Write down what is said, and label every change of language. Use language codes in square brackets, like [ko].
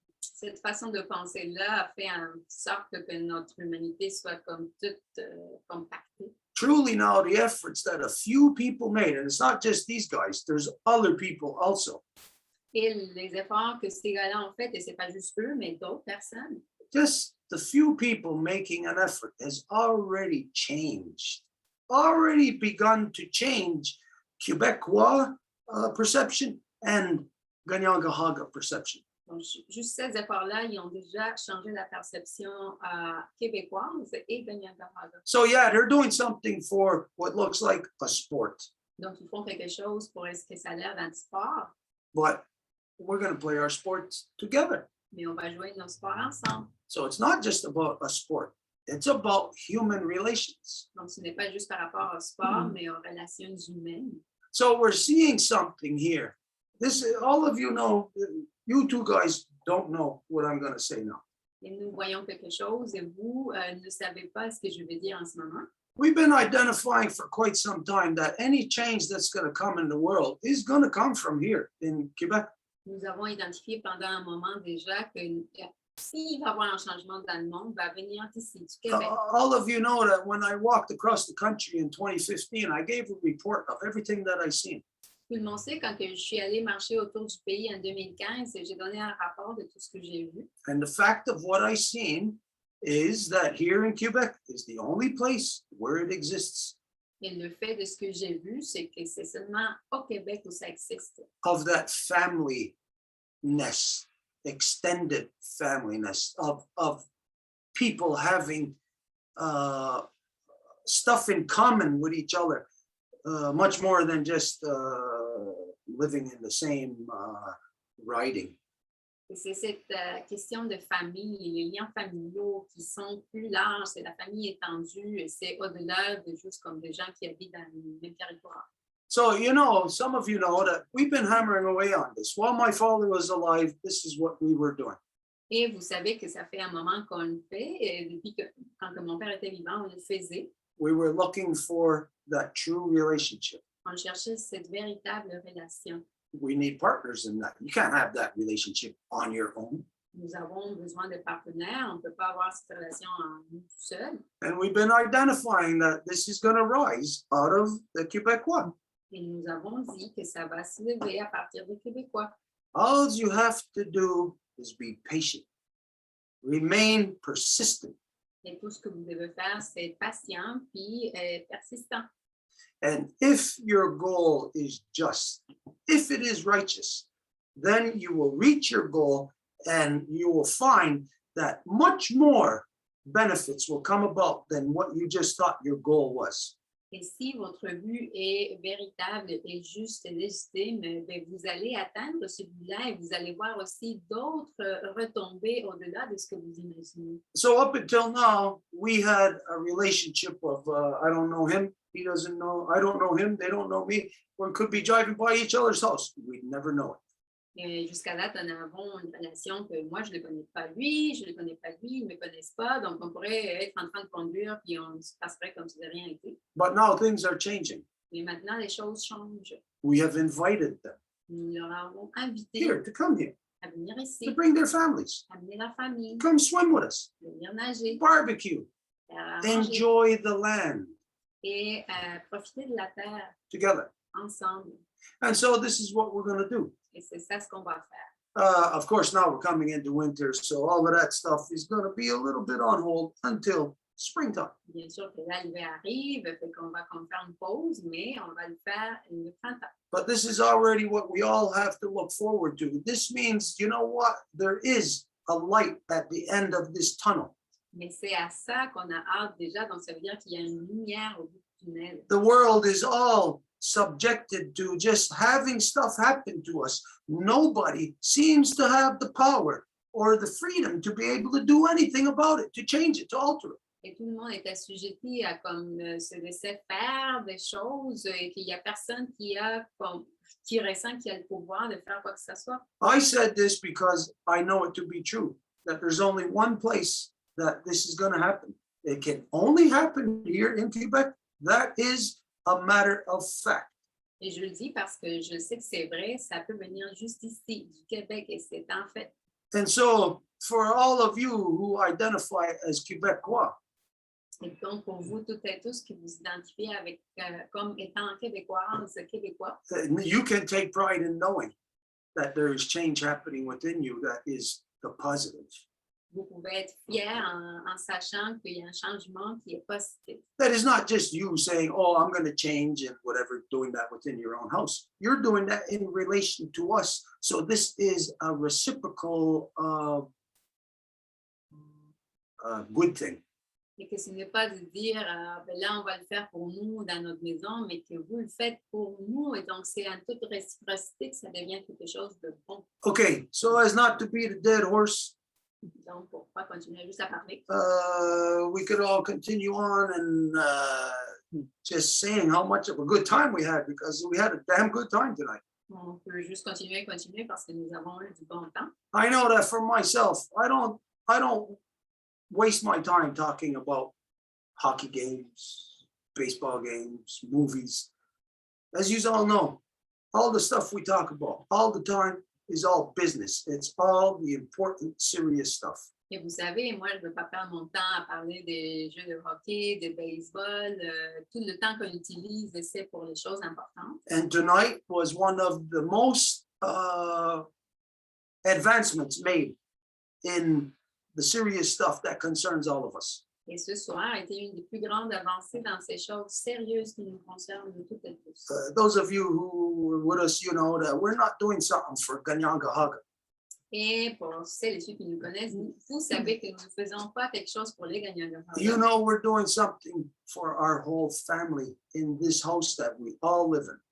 [fr] Cette façon de penser-là a fait en sorte que notre humanité soit comme toute compactée. [en] Truly now the efforts that a few people made, and it's not just these guys, there's other people also. [fr] Et les efforts que ces gars-là ont fait, et c'est pas juste eux, mais d'autres personnes, [en] Just the few people making an effort has already changed, already begun to change Quebecois perception and Ganyangahaga perception. [fr] donc, juste ces efforts-là, ils ont déjà changé la perception québécoise et Ganyangahaga. [en] So yeah, they're doing something for what looks like a sport, [fr] Donc, ils font quelque chose pour ce que ça a l'air d'un sport, [en] but we're going to play our sports together. [fr] mais on va jouer nos sports ensemble. [en] So it's not just about a sport, it's about human relations. [fr] Donc, ce n'est pas juste par rapport au sport, mais aux relations humaines. [en] So we're seeing something here. This, all of you know, you two guys don't know what I'm going to say now. [fr] Et nous voyons quelque chose et vous ne savez pas ce que je vais dire en ce moment. [en] We've been identifying for quite some time that any change that's going to come in the world is going to come from here in Quebec. [fr] Nous avons identifié pendant un moment déjà que s'il va y avoir un changement dans le monde, va venir d'ici, du Québec. [en] All of you know that when I walked across the country in 2015, I gave a report of everything that I seen. [fr] Tout le monde sait, quand je suis allée marcher autour du pays en 2015, j'ai donné un rapport de tout ce que j'ai vu. [en] And the fact of what I seen is that here in Quebec is the only place where it exists. [fr] Et le fait de ce que j'ai vu, c'est que c'est seulement au Québec où ça existe. [en] Of that familyness, extended familyness, of people having stuff in common with each other, much more than just living in the same writing. [fr] Et c'est cette question de famille, les liens familiaux qui sont plus larges, c'est la famille étendue, et c'est au-delà de juste comme des gens qui habitent dans le même territoire. [en] So, you know, some of you know that we've been hammering away on this. While my father was alive, this is what we were doing. [fr] Et vous savez que ça fait un moment qu'on le fait, et depuis que quand que mon père était vivant, on le faisait. [en] We were looking for that true relationship. [fr] On cherchait cette véritable relation. [en] We need partners in that. You can't have that relationship on your own. [fr] Nous avons besoin de partenaires. On ne peut pas avoir cette relation en nous tout seul. [en] And we've been identifying that this is going to rise out of the Quebecois. [fr] Et nous avons dit que ça va se lever à partir des Québécois. [en] All you have to do is be patient, remain persistent. [fr] Et tout ce que vous devez faire, c'est être patient puis persistant. [en] And if your goal is just, if it is righteous, then you will reach your goal and you will find that much more benefits will come about than what you just thought your goal was. [fr] Et si votre but est véritable et juste et légitime, bien, vous allez atteindre celui-là et vous allez voir aussi d'autres retombées au-delà de ce que vous imaginez. [en] So up until now, we had a relationship of, I don't know him, he doesn't know, I don't know him, they don't know me. We could be driving by each other's house. We'd never know it. [fr] Et jusqu'à date, nous avons une relation que moi, je ne le connais pas lui, je ne le connais pas lui, ils ne me connaissent pas. Donc, on pourrait être en train de conduire puis on se passerait comme si de rien n'était. [en] But now things are changing. [fr] Mais maintenant, les choses changent. [en] We have invited them [fr] Nous leur avons invité [en] here to come here, [fr] à venir ici, [en] to bring their families, [fr] à amener leur famille, [en] come swim with us, [fr] à venir nager, [en] barbecue, [fr] à manger [en] enjoy the land [fr] et profiter de la terre [en] together. [fr] ensemble. [en] And so this is what we're going to do. [fr] Et c'est ça ce qu'on va faire. [en] Of course, now we're coming into winter, so all of that stuff is going to be a little bit on hold until springtime. [fr] Bien sûr que là, l'hiver arrive, fait qu'on va comme faire une pause, mais on va le faire le printemps. [en] But this is already what we all have to look forward to. This means, you know what? There is a light at the end of this tunnel. [fr] Mais c'est à ça qu'on a hâte déjà, donc ça veut dire qu'il y a une lumière au bout du tunnel. [en] The world is all subjected to just having stuff happen to us. Nobody seems to have the power or the freedom to be able to do anything about it, to change it, to alter it. [fr] Et tout le monde est assujetti à comme se laisser faire des choses et qu'il n'y a personne qui ressent qu'il a le pouvoir de faire quoi que ce soit. [en] I said this because I know it to be true, that there's only one place that this is going to happen. It can only happen here in Quebec. That is a matter of fact. [fr] Et je le dis parce que je sais que c'est vrai, ça peut venir juste ici, du Québec, et c'est en fait. [en] And so for all of you who identify as Quebecois, [fr] Et donc, pour vous toutes et tous qui vous identifiez avec, comme étant québécoises, québécois, [en] you can take pride in knowing that there is change happening within you that is the positive. [fr] vous pouvez être fiers en sachant qu'il y a un changement qui est positif. [en] That is not just you saying, oh, I'm going to change and whatever, doing that within your own house. You're doing that in relation to us. So this is a reciprocal good thing. [fr] Et que ce n'est pas de dire, ben là, on va le faire pour nous dans notre maison, mais que vous le faites pour nous. Et donc, c'est en toute réciprocité que ça devient quelque chose de bon. [en] Okay, so as not to beat a dead horse, [fr] Donc, pour ne pas continuer juste à parler, [en] we could all continue on and just saying how much of a good time we had, because we had a damn good time tonight. [fr] on peut juste continuer parce que nous avons eu du bon temps. [en] I know that for myself, I don't waste my time talking about hockey games, baseball games, movies. As you all know, all the stuff we talk about all the time is all business. It's all the important, serious stuff. [fr] Et vous savez, moi, je ne veux pas perdre mon temps à parler des jeux de hockey, de baseball. Tout le temps qu'on utilise, c'est pour les choses importantes. [en] And tonight was one of the most advancements made in the serious stuff that concerns all of us. [fr] Et ce soir a été une des plus grandes avancées dans ces choses sérieuses qui nous concernent de toutes et tous. [en] Those of you who were with us, you know that we're not doing something for Ganyangahaga. [fr] Et pour celles et ceux qui nous connaissent, vous savez que nous ne faisons pas quelque chose pour les gagnants de [en] You [fr] hockey. [en] know we're doing something for our whole family in this house that we all live in.